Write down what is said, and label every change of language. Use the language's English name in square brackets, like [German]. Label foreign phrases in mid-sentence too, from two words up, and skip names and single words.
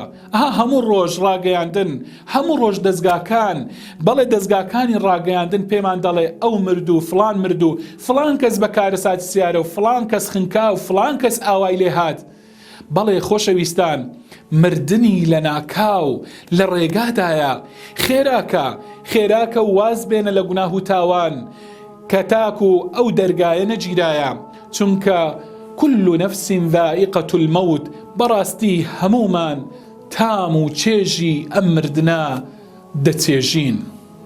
[Central Kurdish] هەموو ڕۆژ ڕاگەیاندن، هەموو ڕۆژ دەستگاکان، بەڵێ دەستگاکانی ڕاگەیاندن پێمان دەڵێ ئەو مردو، فلان مردو، فلان کەس بەکارە ساتی سیارە و فلان کەس خنکا و فلان کەس ئاوای لێ هات. بەڵێ خۆشەویستان، مردنی لە ناکاو لە ڕێگادایە، خێراکە و واز بێنە لە گوناه و تاوان کە تاکو ئەو دەرگایە نەگیرایە، چونکە [Arabic] كل نفس ذائقة الموت، [Central Kurdish] بەڕاستی هەمومان تام و چێژی ئەم مردنا دەچێژین.